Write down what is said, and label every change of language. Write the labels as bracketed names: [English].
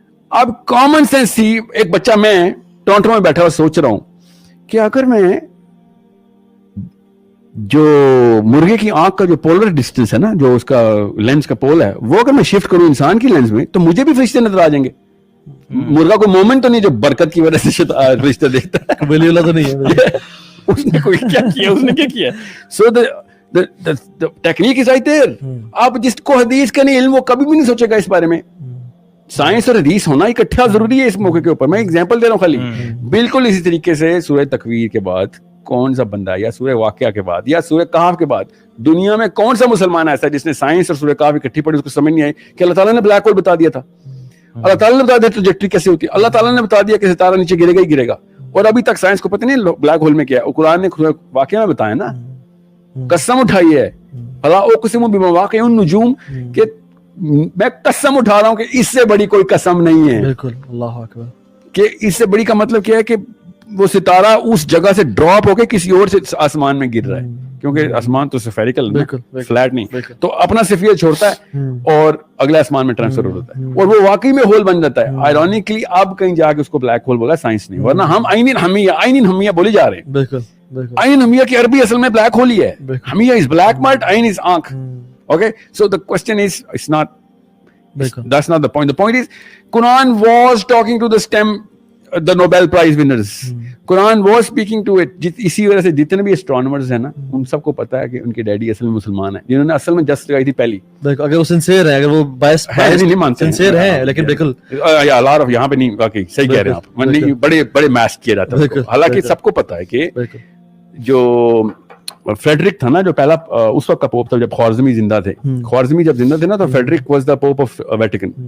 [Urdu] اب common sense تھی. ایک بچہ, میں ٹورنٹو میں بیٹھا ہوا سوچ رہا ہوں کہ اگر میں جو مرغے کی آنکھ کا جو پولر ڈسٹینس ہے نا, جو اس کا لینس کا پول ہے, وہ اگر میں شفٹ کروں انسان کی لینس میں تو مجھے بھی فرشتے نظر آ جائیں گے. مرغا کوئی مومنٹ تو نہیں جو برکت کی وجہ سے فرشتہ دیکھتا ہے, ولی اللہ تو نہیں ہے. اس نے کوئی کیا کیا, اس نے کیا کیا. [English] So the technique is right there. [Urdu] آپ جس کو حدیث کا نہیں علم وہ کبھی بھی نہیں سوچے گا اس بارے میں. سائنس اور حدیث ہونا اکٹھا ضروری ہے اس موقع کے اوپر. میں ایگزامپل دے رہا ہوں خالی. بالکل اسی طریقے سے سورہ تکویر کے بعد کون سا بندہ, یا سورہ واقعہ کے بعد, یا سورہ کہف کے بعد دنیا میں کون سا مسلمان ایسا ہے جس نے سائنس اور سورہ کہف اکٹھی پڑھی, اس کو سمجھ نہیں آئی کہ اللہ تعالیٰ نے بلیک ہول بتا دیا تھا, اللہ تعالیٰ نے بتا دیا ٹریجیکٹری کیسے ہوتی ہے, اللہ تعالیٰ نے بتا دیا کہ ستارہ نیچے گرے گا ہی گرے گا, اور ابھی تک سائنس کو پتہ نہیں بلیک ہول میں کیا ہے. قرآن نے واقعہ میں بتایا نا, قسم اٹھائی ہے, [Arabic] فلا اقسم بمواقع النجوم, [Urdu] کہ میں قسم اٹھا رہا ہوں کہ اس سے بڑی کوئی قسم نہیں ہے. بالکل, اللہ اکبر. کہ اس سے بڑی کا مطلب کیا ہے کہ وہ ستارہ اس جگہ سے ڈراپ ہو کے کسی اور سے آسمان میں گر رہا ہے, کیونکہ آسمان تو سفیریکل ہے, فلیٹ نہیں, تو اپنا سفیر چھوڑتا ہے اور اگلے آسمان میں ٹرانسفر ہوتا ہے, اور وہ واقعی میں ہول بن جاتا ہے. آئرونیکلی اب کہیں جا کے اس کو بلیک ہول بولا سائنس نے, ورنہ ہم عین ہمیہ بولے جا رہے ہیں. بالکل عین ہمیہ کی عربی اصل میں بلیک ہول ہی ہے. ہمیہ از بلیک مارٹ, عین از آنکھ. [English] Okay, so the question is, it's not, that's not the point. The point is, Quran was talking to the STEM, the Nobel Prize winners. Quran was speaking to it. [Urdu] اسی وجہ سے جتنے بھی astronomers ہیں نا, ان سب کو پتا ہے کہ ان کے ڈیڈی اصل میں مسلمان ہیں, جنہوں نے اصل میں جسٹ لگائی تھی پہلی. اگر وہ سنسیئر ہے, اگر وہ بائس نہیں مانتے, سنسیئر ہے, لیکن بالکل یہاں پہ نہیں, واقعی صحیح کہہ رہے ہیں آپ, بڑے میس کیا جاتا ہے. حالانکہ سب کو پتا ہے کہ جو فریڈرک تھا نا, جو پہلا اس وقت کا پوپ تھا جب خوارزمی زندہ تھے, خوارزمی جب زندہ تھے نا, تو Frederick [English] Was the pope of Vatican.